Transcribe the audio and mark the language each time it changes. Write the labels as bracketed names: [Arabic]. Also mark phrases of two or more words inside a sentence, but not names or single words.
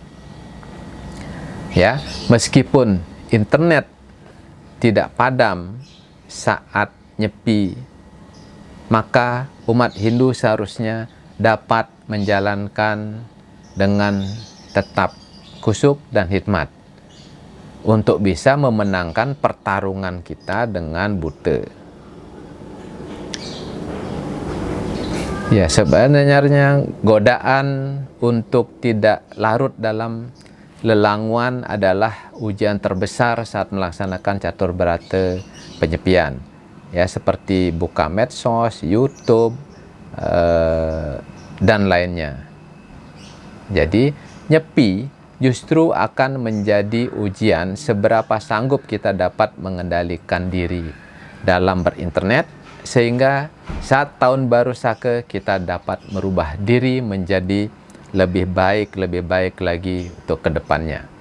[Indonesian] Ya, meskipun internet tidak padam saat Nyepi, maka umat Hindu seharusnya dapat menjalankan dengan tetap khusyuk dan hikmat untuk bisa memenangkan pertarungan kita dengan Buddha. Ya, sebenarnya godaan untuk tidak larut dalam lelangwan adalah ujian terbesar saat melaksanakan catur berata penyepian. Ya, seperti buka medsos, YouTube, dan lainnya. Jadi, Nyepi justru akan menjadi ujian seberapa sanggup kita dapat mengendalikan diri dalam berinternet, sehingga saat tahun baru Sake kita dapat merubah diri menjadi lebih baik lagi untuk kedepannya.